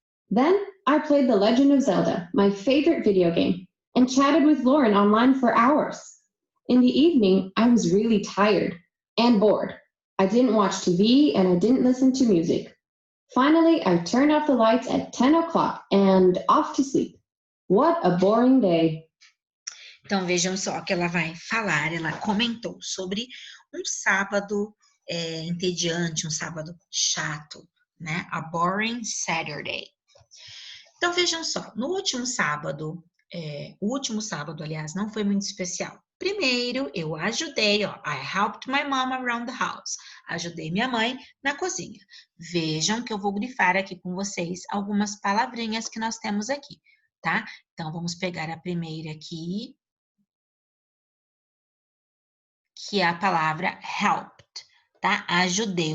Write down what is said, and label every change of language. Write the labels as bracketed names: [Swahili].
[English] Then, I played The Legend of Zelda, my favorite video game, and chatted with Lauren online for hours. In the evening, I was really tired and bored. I didn't watch TV and I didn't listen to music. Finally, I turned off the lights at 10 o'clock and off to sleep. What a boring day. [Portuguese] Então, vejam só que ela vai falar, ela comentou sobre um sábado entediante, um sábado chato, né? [English] A boring Saturday. [Portuguese] Então, vejam só, no último sábado, o último sábado, aliás, não foi muito especial. Primeiro, eu ajudei, ó, [English] I helped my mom around the house. [Portuguese] Ajudei minha mãe na cozinha. Vejam que eu vou grifar aqui com vocês algumas palavrinhas que nós temos aqui, tá? Então, vamos pegar a primeira aqui, que é a palavra helped, tá? Ajudei.